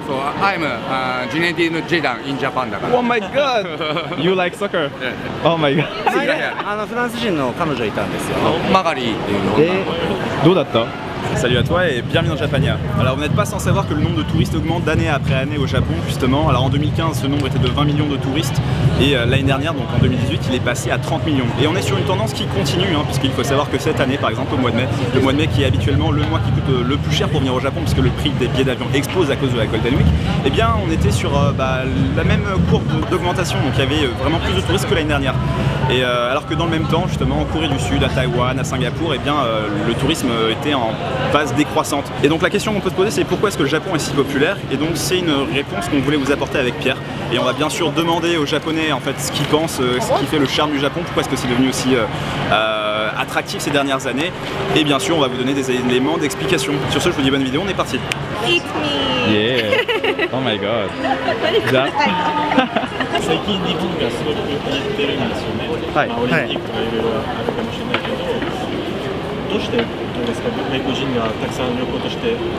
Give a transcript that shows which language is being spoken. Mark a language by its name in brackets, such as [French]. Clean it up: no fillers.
[English] So I'm Zinedine Zidane in Japan [Japanese] だから。 [English] Oh my god! You like soccer? Oh my god! [Japanese] フランス人の彼女いたんですよ。マガリーっていう女の子。どうだった? [French] Salut à toi et bienvenue dans Japania. Alors vous n'êtes pas sans savoir que le nombre de touristes augmente d'année après année au Japon justement. Alors en 2015 ce nombre était de 20 millions de touristes et l'année dernière donc en 2018 il est passé à 30 millions. Et on est sur une tendance qui continue puisqu'il faut savoir que cette année par exemple au mois de mai, le mois de mai qui est habituellement le mois qui coûte le plus cher pour venir au Japon puisque le prix des billets d'avion explose à cause de la Golden Week, eh bien on était sur la même courbe d'augmentation, donc il y avait vraiment plus de touristes que l'année dernière. Et alors que dans le même temps justement en Corée du Sud, à Taïwan, à Singapour, eh bien le tourisme était en phase décroissante. Et donc la question qu'on peut se poser c'est pourquoi est-ce que le Japon est si populaire, et donc c'est une réponse qu'on voulait vous apporter avec Pierre. Et on va bien sûr demander aux Japonais en fait ce qu'ils pensent, ce qui fait le charme du Japon, pourquoi est-ce que c'est devenu aussi attractif ces dernières années, et bien sûr on va vous donner des éléments d'explication. Sur ce je vous dis bonne vidéo, on est parti. [English] It's me. Yeah. Oh my god. [Japanese] 最近日本がすごく言ってるんですよね。はいオリンピックがいろいろあるかもしれないけど、どうしてですか外国人がたくさん旅行として